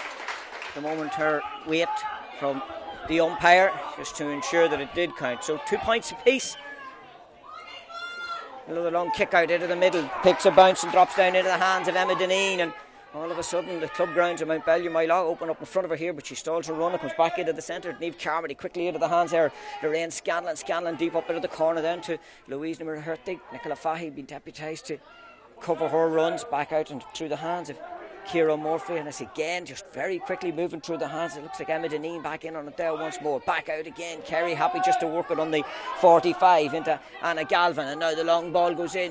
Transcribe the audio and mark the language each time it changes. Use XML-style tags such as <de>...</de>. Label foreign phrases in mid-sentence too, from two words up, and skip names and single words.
<en>The moment her wait from the umpire just to ensure that it did count. So 2 points apiece. Another long kick out into the middle, picks a bounce and drops down into the hands of Emma Deneen, and all of a sudden the club grounds of Mount Bellew Mylog open up in front of her here, but she stalls her run and comes back into the centre. Niamh Carmody quickly into the hands there. Lorraine Scanlon deep up into the corner then to Louise Hertig. Nicola Fahy being deputised to cover her runs back out and through the hands of Ciara Murphy, and it's again just very quickly moving through the hands. It looks like Emma Deneen back in on it there once more, back out again. Kerry happy just to work it on the 45 into Anna Galvin, and now the long ball goes in.</en>